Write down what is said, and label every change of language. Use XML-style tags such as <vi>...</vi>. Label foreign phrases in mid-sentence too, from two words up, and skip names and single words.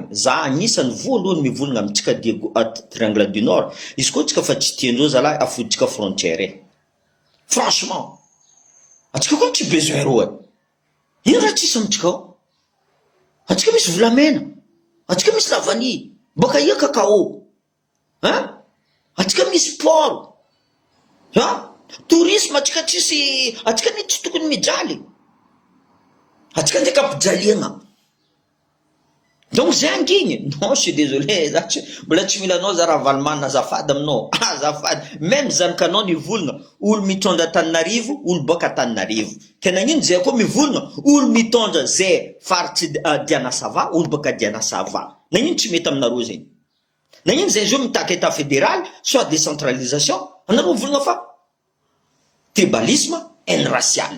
<mg>za agnisan'ny voalohany mivolagna amitsika Diego</mg> <fr>triangle du nord,</fr> <mg>izy koa tsika fa tsy tiandreo zalahy afoditsika</mg> <fr>frontière franchement</fr> <mg>atsika koa tsy besoin reo ino raha tsisy amitsika ao, atsika misy volamena, atsika misy lavany, boka ia kakao atsika misy</mg> <fr>port tourisme,</fr> <mg>atsika tsisy, atsika ny tsy tokony mijaly, atsika ndraiky ampijaliagna. Donc zay angigny,</mg> <fr>non je suis désolé,</fr> <mg>mbola tsy milanao za Ravalomanina, azafady aminao, azafady, même zanakanao nivolagna olo mitondra Tananarivo, olo boka Tananarivo, ke nagnino zay koa mivolagna olo mitondra zay faritsy Dianasava, olo boka Dianasava, nagnino tsy mety aminareo zegny, nagnino zay zio mitaka</mg> <fr>état fédéral soit décentralisation,</fr> <mg>anareo mivolagna fa tribalisme,</mg> <fr>haine raciale.</fr>